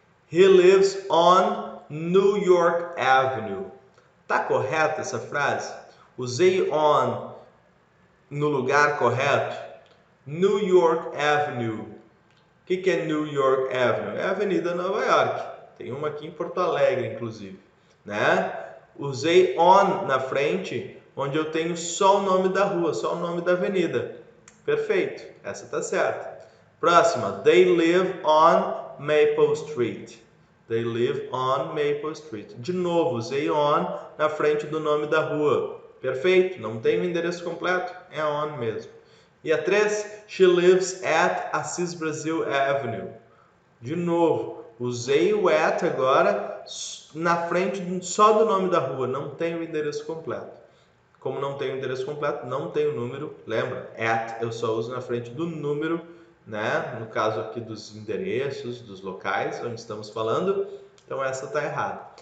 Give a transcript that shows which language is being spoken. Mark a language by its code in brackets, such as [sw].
[en] He lives on New York Avenue. [pt] Tá correta essa frase? Usei on no lugar correto? New York Avenue. O que é New York Avenue? É a Avenida Nova York. Tem uma aqui em Porto Alegre, inclusive, né? Usei on na frente, onde eu tenho só o nome da rua, só o nome da avenida. Perfeito, essa tá certa. Próxima, [en] they live on Maple Street. They live on Maple Street. [pt] De novo, usei on na frente do nome da rua. Perfeito, não tem o endereço completo, é on mesmo. E a 3, [en] she lives at Assis Brasil Avenue. [pt] De novo, usei o at agora na frente só do nome da rua, não tem o endereço completo. Como não tem o endereço completo, não tem o número, lembra? At eu só uso na frente do número, né? No caso aqui dos endereços, dos locais onde estamos falando. Então essa está errada.